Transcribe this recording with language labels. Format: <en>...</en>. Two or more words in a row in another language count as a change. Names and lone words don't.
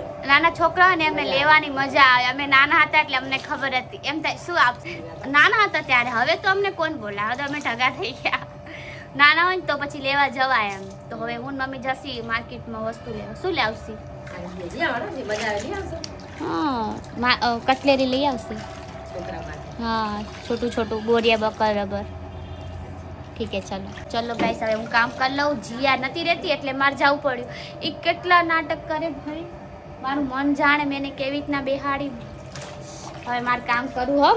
<gu>નાના છોકરાઓને એમને લેવાની મજા આવે અમે નાના હતા એટલે અમને ખબર હતી એમ થાય શું આપશે નાના હતા ત્યારે હવે તો અમને કોણ બોલાવે તો અમે ઢગા થઈ ગયા નાના હોય ને તો પછી લેવા જવાય એમ તો હવે હું ને મમ્મી જશી માર્કેટમાં વસ્તુ લેવા શું લાવશી મજા આવે હા કટલેરી લઈ આવશે છોકરા માટે</gu> <hi>हाँ छोटू छोटू बोरिया बकर रबर ठीक है चलो चलो</hi> <gu>गाइस હવે હું કામ કરી લઉં જીયા નથી રહેતી એટલે મારે જવું પડ્યું એ કેટલા નાટક કરે ભાઈ મારું મન જાણે મેને કેવી રીતના બેહાડી હવે મારે કામ કરવું હો</gu>